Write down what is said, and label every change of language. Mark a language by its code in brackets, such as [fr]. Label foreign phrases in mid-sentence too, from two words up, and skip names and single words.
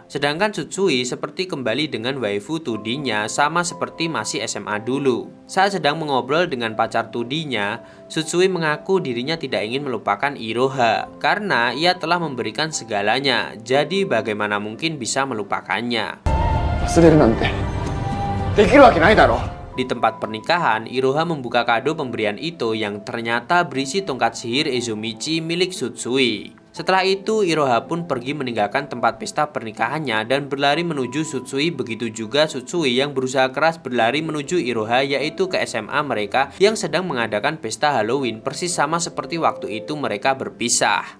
[id] Sedangkan Tsutsui seperti kembali dengan waifu 2D-nya sama seperti masih SMA dulu. Saat sedang mengobrol dengan pacar 2D-nya, Tsutsui mengaku dirinya tidak ingin melupakan Iroha karena ia telah memberikan segalanya. Jadi bagaimana mungkin bisa melupakannya? [ja] 忘れるなんてできるわけないだろ。 [id] Di tempat pernikahan, Iroha membuka kado pemberian Ito yang ternyata berisi tongkat sihir Ezomichi milik Tsutsui. Setelah itu, Iroha pun pergi meninggalkan tempat pesta pernikahannya dan berlari menuju Tsutsui. Begitu juga Tsutsui yang berusaha keras berlari menuju Iroha, yaitu ke SMA mereka yang sedang mengadakan pesta Halloween, persis sama seperti waktu itu mereka berpisah.